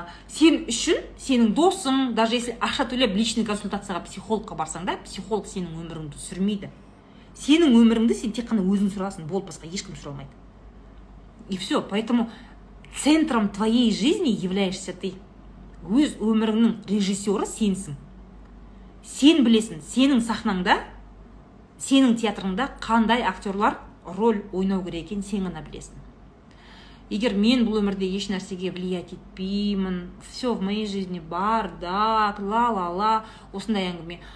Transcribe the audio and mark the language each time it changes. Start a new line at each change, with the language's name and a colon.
Kazakh: Сен үшін, сенің досың,
Russian: даже если
Kazakh: ақша төлеп личный консультацияға психологқа барсаң да, психолог сенің өміріңді сүрмейді. Сенің өміріңді сен тек қана өзің сүрасың, бол, басқа ешкім сүралмайды.
Russian: И все, поэтому центром твоей жизни являешься ты.
Kazakh: Өз өміріңнің режиссері сенсің. Сен білесің, сенің сахнаңда, сенің театрыңда қандай актерлар роль ойнау керек екенін сен ғана білесің. Егер мен бұл өмірде еш нәрсеге влиять етпеймін,
Russian: все в моей жизни бардак,
Kazakh: ла-ла-ла, осындай әңгіме.